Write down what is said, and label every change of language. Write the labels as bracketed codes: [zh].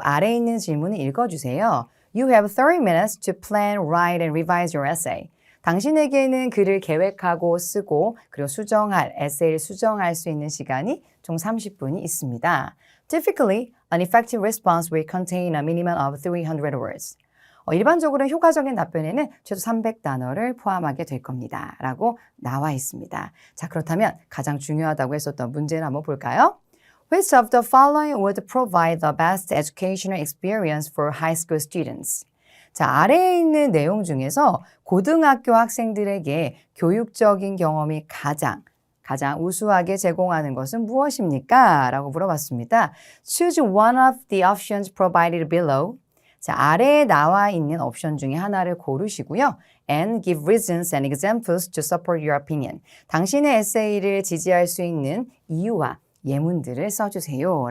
[ko] 아래에 있는 질문을 읽어주세요. [en] You have 30 minutes to plan, write, and revise your essay. [ko] 당신에게는 글을 계획하고 쓰고 그리고 에세이를 수정할 수 있는 시간이 총 30분이 있습니다. [en] Typically, an effective response will contain a minimum of 300 words. [ko] 일반적으로 효과적인 답변에는 최소 300단어를 포함하게 될 겁니다. 라고 나와 있습니다. 자, 그렇다면 가장 중요하다고 했었던 문제를 한번 볼까요? [en] Which of the following would provide the best educational experience for high school students? [ko] 자, 아래에 있는 내용 중에서 고등학교 학생들에게 교육적인 경험이 가장 가장 우수하게 제공하는 것은 무엇입니까? 라고 물어봤습니다. [en] Choose one of the options provided below. [ko] 자, 아래에 나와 있는 옵션 중에 하나를 고르시고요. [en] And give reasons and examples to support your opinion. [ko] 당신의 에세이를 지지할 수 있는 이유와 예문들을 써주세요.